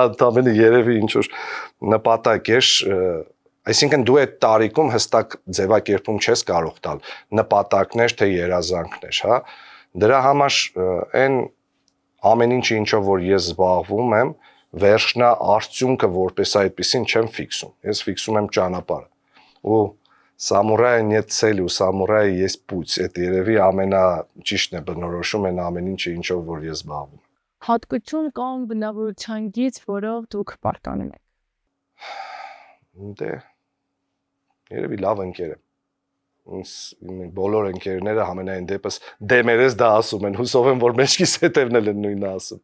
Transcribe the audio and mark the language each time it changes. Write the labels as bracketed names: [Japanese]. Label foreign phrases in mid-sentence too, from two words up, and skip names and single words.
[Armenian] ընդամենը երևի ինչ որ նպատակ էր, այսինքն դու այդ տարիքում հստակ ձևակերպում չես կարող տալ նպատակներ թե երազանքներ, հա։ Դրա համար այն ամեն ինչը ինչով որ ես զբաղվում եմ, վերջնա արդյունքը որպես այդպեսին չեմ ֆիքսում։ Ես ֆիքսում եմ ճանապարհը։ Ու Սամուրայը [Russian] нет цели, у самурая есть путь։ [Armenian] Այդ երևի ամենաճիշտն է բնորոշում այն ամեն ինչը ինչով որ ես զբաղվում եմ։ Հատկություն կամ բնավորության գիծ, որով դուք պարտանում եք։ Դե երևի լավ ընկեր եմ։ Իմ բոլոր ընկերները համենայն դեպս դեմերես դա ասում են, հուսով եմ որ մեջքիս հետևն էլ են նույնը ասում։